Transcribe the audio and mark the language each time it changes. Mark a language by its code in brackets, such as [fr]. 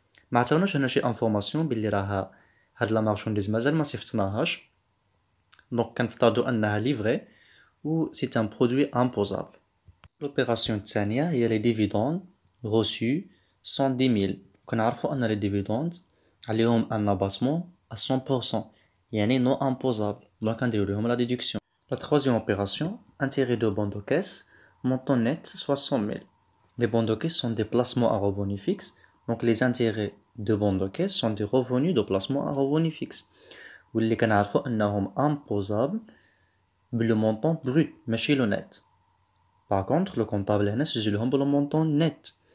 [ar] ما عطاوناش هنا شي انفورماسيون بلي راها هاد لا مارشونديز مازال ما صيفطناهاش، دونك كنفترضو انها ليفغي و سي ان برودوي امبوزابل. لوبيراسيون الثانيه هي لي ديفيدوند غوسو 110000. كنعرفو ان لي ديفيدوند عليهم ان اباسمون 100%، يعني نو امبوزابل، دونك نديرو ليهم لا ديدكسيون. [fr] La troisième opération, intérêt de bons de caisse, montant net 60 000. Les bons de caisse sont des placements à revenus fixes, donc les intérêts de bons de caisse sont des revenus de placement à revenus fixes. [ar] واللي كنعرفو انهم imposables باللو [fr] montant brut [ar] ماشي لو net. [fr] Par contre, le comptable [ar] هنا سجلهم باللو [fr] montant net.